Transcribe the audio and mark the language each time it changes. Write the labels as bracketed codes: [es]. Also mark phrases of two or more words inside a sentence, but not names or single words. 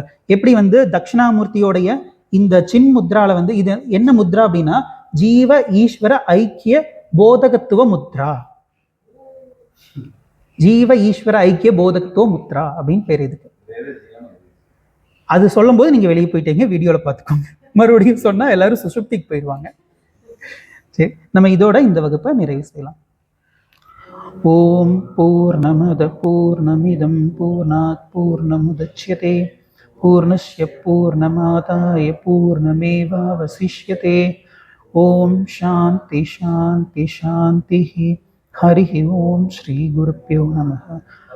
[ta] எப்படி வந்து தட்சிணாமூர்த்தியோடைய இந்த சின் முத்ரால வந்து இது என்ன முத்ரா அப்படின்னா [sa] जीव ईश्वर ऐक्य बोधकत्व मुद्रा, जीव ईश्वर ऐक्य बोधकत्व मुद्रा [ta] அப்படின்னு பேர் இதுக்கு. அது சொல்லும் போது நீங்க வெளியே போயிட்டீங்க, வீடியோல பார்த்துக்கோங்க. மறுபடியும் சொன்னா எல்லாரும் சுசுப்திக்கு போயிடுவாங்க. சரி, நம்ம இதோட இந்த வகுப்பை நிறைவு செய்யலாம். [sa] ॐ पूर्णमदः पूर्णमिदं पूर्णात् पूर्णमुदच्यते पूर्णस्य पूर्णमादाय पूर्णमेवावशिष्यते. ॐ शान्तिः शान्तिः शान्तिः. हरि ॐ श्री गुरुभ्यो नमः.